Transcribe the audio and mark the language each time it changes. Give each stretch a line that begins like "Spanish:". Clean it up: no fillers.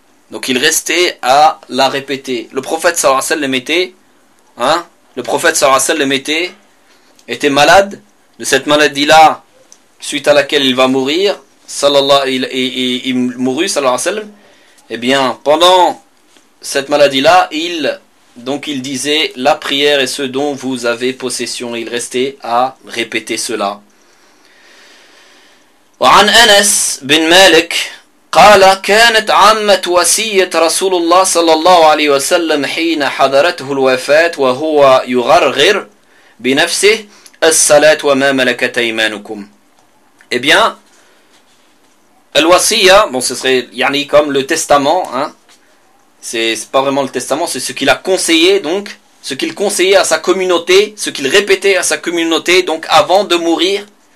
French: Donc, il restait à la répéter. Le prophète sallallahu alayhi wa sallam était, hein, le prophète sallallahu alayhi wa sallam était malade, de cette maladie-là, suite à laquelle il va mourir, sallallahu alayhi wa sallam, il mourut, sallallahu alayhi wa sallam. Eh bien, pendant cette maladie-là, il... Donc il disait, la prière est ce dont vous avez possession. Il restait à répéter cela.
Arabic: وعن أنس بن مالك قال كانت عمة وصية رسول الله صلى الله عليه وسلم حين حضرته الوفاة وهو يغرغر بنفسه الصلاة وما ملكت أيمانكم.
French: Eh bien, الوصية, bon, ce serait يعني comme le testament, hein. C'est pas vraiment le testament, c'est ce qu'il a conseillé, donc, ce qu'il conseillait à sa communauté, ce qu'il répétait à sa communauté, donc, avant de mourir.